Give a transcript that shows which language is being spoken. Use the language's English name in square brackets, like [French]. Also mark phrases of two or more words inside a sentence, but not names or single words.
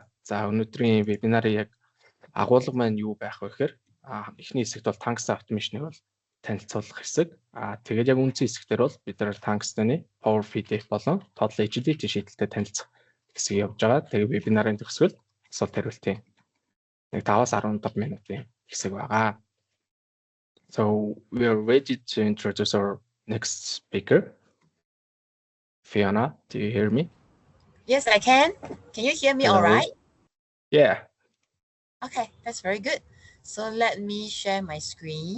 [Mongolian] За өнөөдрийн вебинарын яг агуулга маань юу байх вэ гэхээр эхний хэсэгт бол Tungsten Automation-ыг бол танилцуулах хэсэг. Тэгээд яг үндсэн хэсэгтэр бол бид нар Tungsten-ы Power PDF болон Total Agility шийдэлтэй танилцах хэсэг явж байгаа. Тэгээд вебинарын төгсгөл асуулт хариултын нэг 5-15 минутын хэсэг байгаа. [English] So we are ready to introduce our next speaker. Fiona, do you hear me? Yes, I can. Can you hear me all right? Yeah. Okay, that's very good. So let me share my screen.